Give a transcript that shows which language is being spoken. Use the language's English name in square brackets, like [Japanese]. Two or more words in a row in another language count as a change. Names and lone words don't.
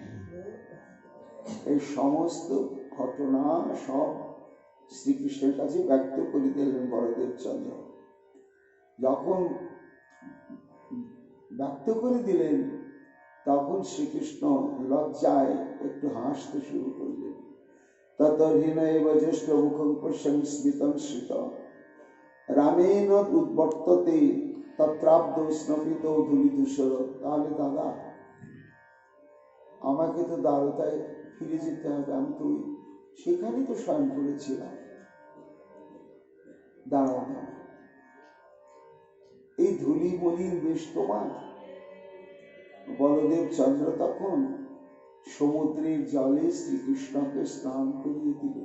[Bangla] এই সমস্ত ঘটনা সব শ্রীকৃষ্ণের কাছে ব্যক্ত করে দিলেন বলদেব চন্দ্র। যখন ব্যক্ত করে দিলেন তখন শ্রীকৃষ্ণ লজ্জায় একটু হাসতে শুরু করলেন। [Sanskrit] ততর্হিনৈব জ্যেষ্ঠ মুখং পশ্যং স্মিতং শ্রিত রামেণ উদ্বর্ততে তত্রাব্দ স্নপিত ধূলিধূসর। [Bangla] তাহলে দাদা আমাকে তো দ্বারকায় ফিরে যেতে হবে, আমি তো সেখানেই তো শয়ন করেছিলাম। দাঁড়াও, এই ধূলি মলিন বেশ তোমার। বলদেব চন্দ্র তখন সমুদ্রের জলে শ্রীকৃষ্ণকে স্নান করিয়ে দিলেন।